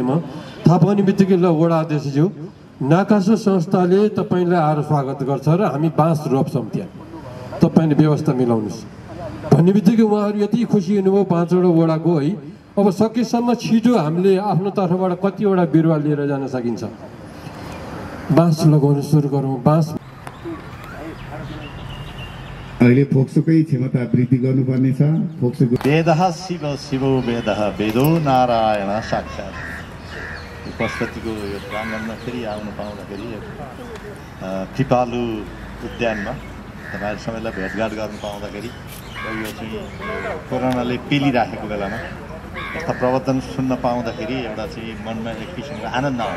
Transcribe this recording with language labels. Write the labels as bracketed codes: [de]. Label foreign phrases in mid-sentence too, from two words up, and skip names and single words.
[ne] म थाहा पाउने बित्तिकै ल वडा अध्यक्षज्यू नाकासो संस्थाले तपाईँलाई आएर स्वागत गर्छ र हामी बाँस रोप्छौँ त्यहाँ, तपाईँले व्यवस्था मिलाउनुहोस् भन्ने बित्तिकै उहाँहरू यति खुसी हुनुभयो 5वटा वडाको है। अब सकेसम्म छिटो हामीले आफ्नो तर्फबाट कतिवटा बिरुवा लिएर जान सकिन्छ। बाँस लगाउन सुरु गरौँ। बाँस अहिले फोक्सोकै क्षमता वृद्धि गर्नुपर्ने छ। फोक्सोको [sa] वेदः शिव शिवो वेदः वेदो नारायण साक्षात्। [ne] पशुपतिको यो प्राङ्गणमा फेरि आउनु पाउँदाखेरि कृपालु उद्यानमा तपाईँहरू सबैलाई भेटघाट गर्नु पाउँदाखेरि यो चाहिँ कोरोनाले पेलिराखेको बेलामा यस्ता प्रवचन सुन्न पाउँदाखेरि एउटा चाहिँ मनमा एक किसिमको आनन्द आउँछ।